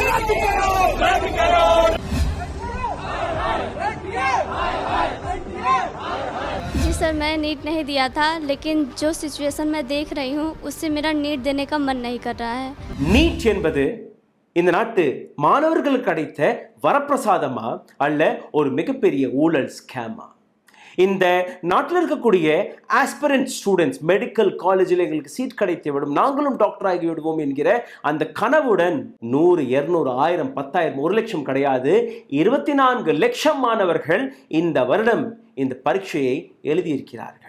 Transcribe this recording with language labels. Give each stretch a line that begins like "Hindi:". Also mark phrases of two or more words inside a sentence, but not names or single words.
Hindi: जी सर, मैं नीट नहीं दिया था, लेकिन जो सिचुएशन मैं देख रही हूँ उससे मेरा नीट देने का मन नहीं कर रहा है।
Tamil: நீட் என்பது இந்த நாட்டு மாணவர்களுக்கு கிடைத்த வரப்பிரசாதமா அல்ல ஒரு மிகப்பெரிய ஊழல் ஸ்கேமா? இந்த நாட்டில் இருக்கக்கூடிய
English: aspirant students medical
Tamil: காலேஜில் எங்களுக்கு சீட் கிடைத்து விடும், நாங்களும் டாக்டர் ஆகி விடுவோம் என்கிற அந்த கனவுடன் 100, 200, 1000, 10,000, 1 லட்சம் கிடையாது, 24 லட்சம் மாணவர்கள் இந்த வருடம் இந்த பரீட்சையை எழுதியிருக்கிறார்கள்.